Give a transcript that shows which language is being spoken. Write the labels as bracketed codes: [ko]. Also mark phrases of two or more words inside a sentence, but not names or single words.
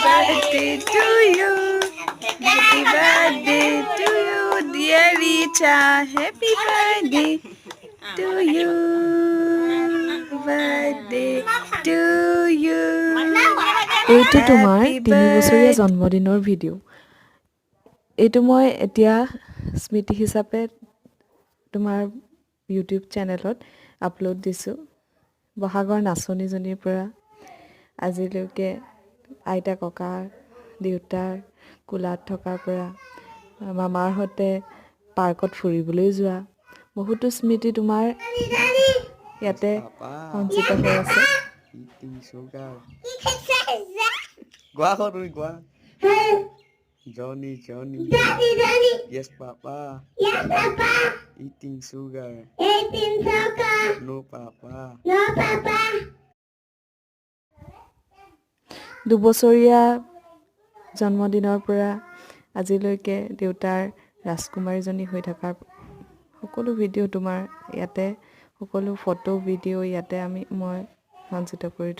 [en] birthday to you. Happy birthday to you, dear Richa. Happy birthday to you. Birthday to you. [as] এইটো তোমাৰ [en] Happy [as] 3 বছৰীয়া [en] birthday. [as] জন্মদিনৰ ভিডিঅ'। এইটো মই এতিয়া স্মৃতি হিচাপে তোমাৰ ইউটিউব চেনেলত আপলোড দিছোঁ। বহাগৰ নাচনীজনীৰ পৰা আজিলৈকে আইতা ককা দেউতাৰ কোলাত থকাৰ পৰা মামাৰ সৈতে পাৰ্কত ফুৰিবলৈ যোৱা বহুতো স্মৃতি তোমাৰ ইয়াতে সঞ্চিত হৈ আছে। [en] Eating sugar. Gua kok tuh gua. Johnny. Yes, Papa. Eating sugar. No, Papa. [as] দুবছৰীয়া জন্মদিনৰ পৰা আজিলৈকে দেউতাৰ ৰাজকুমাৰীজনী হৈ থকাৰ সকলো ভিডিঅ' তোমাৰ ইয়াতে সকলো ফটো ভিডিঅ' ইয়াতে মই সঞ্চিত কৰি